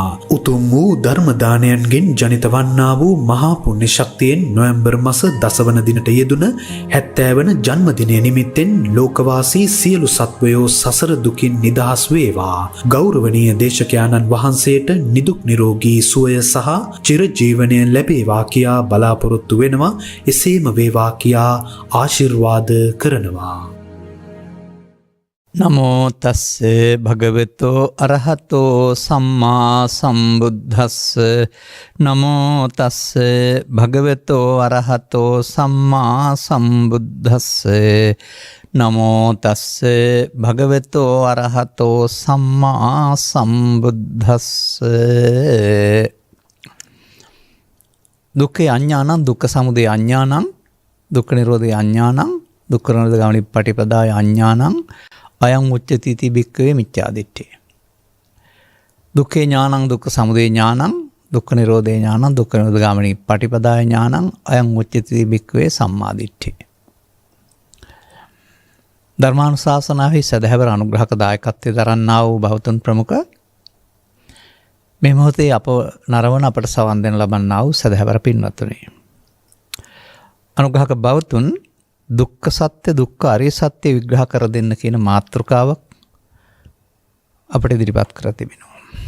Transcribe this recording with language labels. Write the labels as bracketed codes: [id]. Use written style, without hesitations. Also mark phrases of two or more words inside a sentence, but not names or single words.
[si] උතුම් වූ ධර්මදානයන්ගෙන් ජනිත වන්නා වූ මහා පුණ්‍ය ශක්තියෙන් නොවැම්බර් මාස 10 වන දිනට යෙදුන 70 වන ජන්මදිනය නිමිත්තෙන් ලෝකවාසී සියලු සත්වයෝ සසර දුකින් නිදහස් වේවා. ගෞරවනීය දේශකයාණන් වහන්සේට නිදුක් නිරෝගී සුවය සහ චිරජීවනය ලැබේවා කියා බලාපොරොත්තු වෙනවා. එසේම වේවා කියා ආශිර්වාද කරනවා. [pi] නමෝ තස්සේ භගවතෝ අරහතෝ සම්මා සම්බුද්දස්ස. නමෝ තස්සේ භගවතෝ අරහතෝ සම්මා සම්බුද්දස්ස. නමෝ තස්සේ භගවතෝ අරහතෝ සම්මා සම්බුද්දස්ස. දුක්ඛේ අඤ්ඤාණං දුක්ඛ සමුදය අඤ්ඤාණං දුක්ඛ නිරෝධේ අඤ්ඤාණං දුක්ඛ නිරෝධ ගාමිනී පටිපදාය අඤ්ඤාණං අයං උච්චති ති භික්ඛවේ මිච්ඡාදිට්ඨිය. දුක්ඛේ ඥානං දුක්ඛ සමුදය ඥානං දුක්ඛ නිරෝධේ ඥානං දුක්ඛ නිරෝධ ගාමිනී පටිපදාය ඥානං අයං උච්චති ති භික්ඛවේ සම්මාදිට්ඨිය. [si] ධර්මානුශාසනාවේ සදහැවර අනුග්‍රහක දායකත්වයේ දරන්නා වූ බෞද්ධ ප්‍රමුඛ මේ මොහොතේ අප නරවන අපට සවන් දෙන ලබන්නා වූ සදහැවර පින්වත්නි. අනුග්‍රහක බෞද්ධුන් දුක්ඛ සත්‍ය දුක්ඛ අරිය සත්‍ය විග්‍රහ කර දෙන්න කියන මාතෘකාවක් අපිට ඉදිරිපත් කර තිබෙනවා.